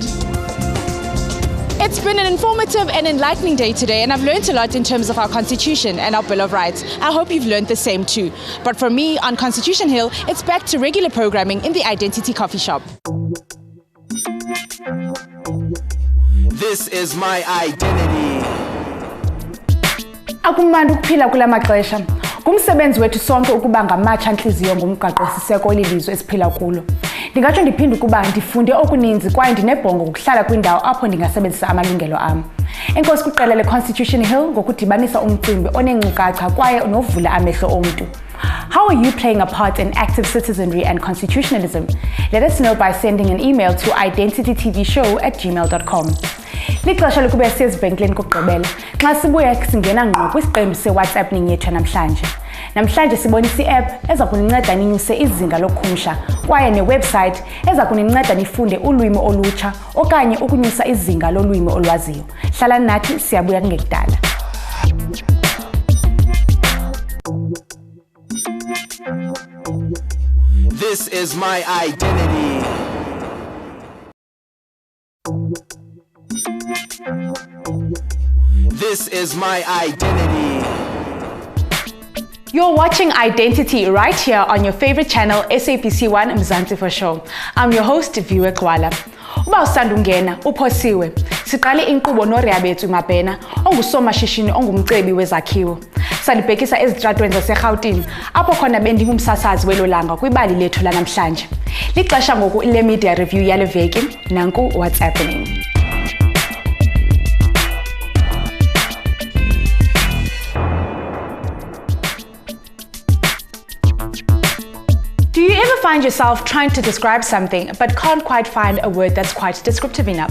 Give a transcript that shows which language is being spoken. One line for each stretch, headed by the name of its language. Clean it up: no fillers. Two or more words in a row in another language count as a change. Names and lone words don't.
English: It's been an informative and enlightening day today, and I've learned a lot in terms of our Constitution and our Bill of Rights. I hope you've learned the same too. But for me, on Constitution Hill, it's back to regular programming in the Identity coffee shop. This is my identity.
Xhosa: Akumandi ukuphila kula maxesha. Kumsebenzi wethu sonke ukuba ngamatsha nhliziyo ngomgaqo siseko lilizwe esiphila kulo. Ndingatsho ndiphinde ukuba ndifunde okuninzi kwaye ndinebhongo ukuhlala kwindawo apho ndingasebenzisa amalungelo am. Enkosi kuqela le-Constitution Hill ngokudibanisa umcimbi onenkcukacha kwaye novula amehlo omntu.
English: How are you playing a part in active citizenry and constitutionalism? Let us know by sending an email to identitytvshow@gmail.com.
Xhosa: Lixesha lokuba siyezivenkileni kokugqibela. Xa sibuya singena ngqo kwisiqembu se-WhatsApp yethu namhlanje. Namhlanje sibonisa i-app eza kuninceda ninyuse izinga lokukhumsha kwaye ne-website eza kuninceda nifunde ulwimi olutsha okanye ukunyusa izinga lolwimi olwaziyo. Hlalani nathi, siyabuya kungekudala.
English: This is my identity. This is my identity. You're watching Identity right here on your favorite channel, SABC 1 Mzansians. I'm your host, Viwe Gxwala.
Xhosa: Uba usanda ungena, uphosiwe. Siqale inkqubo noRea bethu Mabhena, ongusomashishini ongumcebi wezakhiwo. Salibhekisa ezitratweni zaseGauteng, apho khona bendingumsasazi welolanga kwibali lethu lanamhlanje. Lixesha ngoku ile
English: media review
Xhosa: yale veki, nanku
English: what's happening.
Xhosa: Do you ever find yourself trying to describe something but can't quite find a word that's quite descriptive enough?